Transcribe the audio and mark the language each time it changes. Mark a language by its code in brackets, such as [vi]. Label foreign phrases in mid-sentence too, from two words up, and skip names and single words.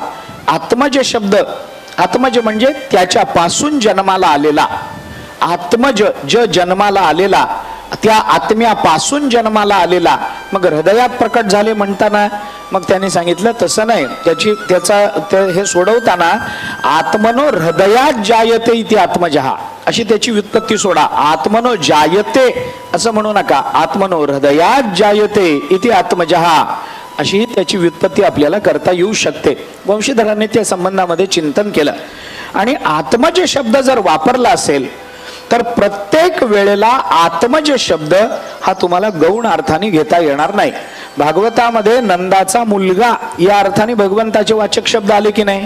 [mr] आत्मज शब्द, आत्मज म्हणजे त्याच्यापासून जन्माला आलेला. आत्मज ज जन्माला आलेला, त्या आत्म्यापासून जन्माला आलेला. मग हृदयात प्रकट झाले म्हणताना मग त्यांनी सांगितलं तसं नाही, हे सोडवताना [sa] आत्मनो हृदयात जायते इति आत्मजहा [mr] अशी त्याची व्युत्पत्ती सोडा. [sa] आत्मनो जायते [mr] असं म्हणू नका, [sa] आत्मनो हृदयात जायते इति आत्मजहा [mr] अशी त्याची व्युत्पत्ती आपल्याला करता येऊ शकते. वंशीधरांनी त्या संबंधामध्ये चिंतन केलं आणि आत्मज शब्द जर वापरला असेल तर प्रत्येक वेळेला आत्मज शब्द हा तुम्हाला गौण अर्थाने घेता येणार नाही. भागवतामध्ये नंदाचा मुलगा या अर्थाने भगवंताचे वाचक शब्द आले की नाही?